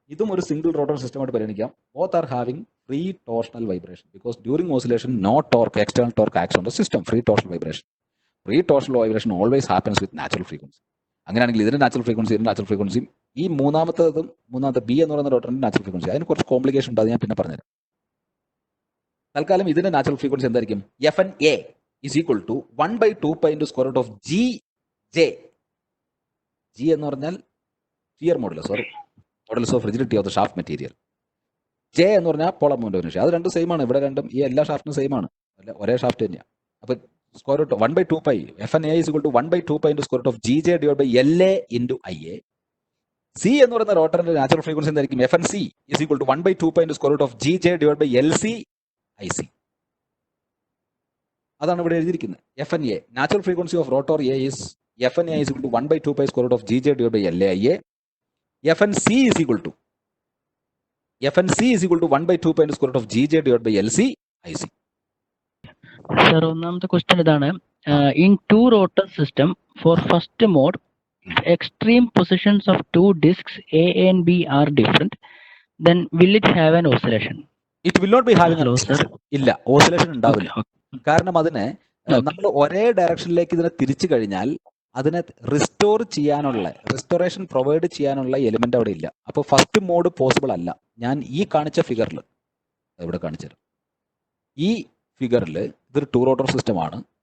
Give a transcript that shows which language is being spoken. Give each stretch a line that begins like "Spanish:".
Malayalam: ഇതും ഒരു single rotor സിസ്റ്റമായിട്ട് പരിഗണിക്കാം.
English: Both are having free torsional vibration because during oscillation no torque external torque acts on the system. Free torsional vibration always happens with natural frequency.
Malayalam: അങ്ങനെയാണെങ്കിൽ ഇതിന്റെ natural ഫ്രീക്വൻസിയും ഈ മൂന്നാമത്തെ B എന്ന് പറയുന്ന റോട്ടറിന്റെ നാച്ചുറൽ ഫ്രീക്വൻസി അതിന് കുറച്ച് കോംപ്ലിക്കേഷൻ ഉണ്ട്. അത് ഞാൻ പിന്നെ പറഞ്ഞുതരാം. തൽക്കാലം ഇതിന്റെ നാച്ചുറൽ ഫ്രീക്വൻസി എന്തായിരിക്കും?
English: FNA is equal to 1/2π into square root of GJ.
Malayalam: G എന്ന് പറഞ്ഞാൽ shear modulus of rigidity of the shaft material. J എന്ന് പറഞ്ഞാൽ പോളാർ മൊമെന്റ് ഓഫ് ഇനർഷ്യ. അത് രണ്ടും സെയിം ആണ്. ഇവിടെ രണ്ടും ഈ എല്ലാ ഷാഫ്റ്റിനും സെയിം ആണ്. ഒരേ ഷാഫ്റ്റ് തന്നെയാണ്. അപ്പോൾ
English: Square root 1/2π FNA is equal to 1/2π into square root of GJ divided by LA into IA.
Malayalam: C എന്ന് പറയുന്ന റോട്ടറിന്റെ നാച്ചുറൽ ഫ്രീക്വൻസി എന്തായിരിക്കും?
English: FNC is equal to 1/2π into square root of GJ divided by LC IC.
Malayalam: അതാണ് ഇവിടെ എഴുതിയിരിക്കുന്നത്.
English: FNA natural frequency of rotor A is FNA is equal to 1/2π square root of GJ divided by LA IA. FNC is equal to 1/2π into square root of GJ divided by LC IC.
Malayalam: Sir, ഒന്നാമത്തെ question ഇതാണ്.
English: In two rotor system for first mode extreme positions of two disks A and B are different, then will it have an oscillation? It will not be having an oscillation.
Malayalam: ഇല്ല, oscillation ഉണ്ടാവില്ല. കാരണം അതിനെ നമ്മൾ ഒരേ ഡയറക്ഷനിലേക്ക് ഇതിനെ തിരിച്ചു കഴിഞ്ഞാൽ അതിനെ റിസ്റ്റോറേഷൻ പ്രൊവൈഡ് ചെയ്യാനുള്ള എലിമെന്റ് അവിടെ ഇല്ല. അപ്പോൾ ഫസ്റ്റ് മോഡ് പോസിബിൾ അല്ല. ഞാൻ ഈ കാണിച്ച ഫിഗറിൽ ഇവിടെ കാണിച്ചത് ഈ ഫിഗറിൽ ഇതൊരു ടു റോട്ടർ സിസ്റ്റമാണ്.